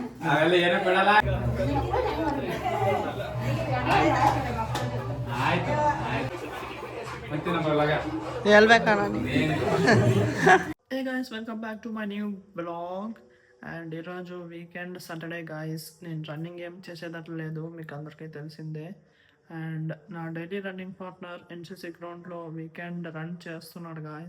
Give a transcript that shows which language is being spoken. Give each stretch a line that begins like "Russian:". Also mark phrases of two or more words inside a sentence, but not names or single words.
Kannada: ಅವೆಲ್ಲ ಏನೋ ಕೊಡಲ್ಲ. ಆಯ್ತು ಆಯ್ತು ಮತ್ತೆ ನಮ್ಮೊಳಗ ಹೇಳ್ಬೇಕಣ್ಣ.
English: Hey guys, welcome back to my new blog.
Telugu: అండ్ ఈరోజు
English: weekend Saturday guys.
Telugu: నేను రన్నింగ్ ఏం చేసేటట్లు లేదు, మీకు అందరికీ తెలిసిందే. అండ్ నా
English: daily running partner
Telugu: ఎన్సీసీ గ్రౌండ్లో
English: weekend run
Telugu: చేస్తున్నాడు గాయస్.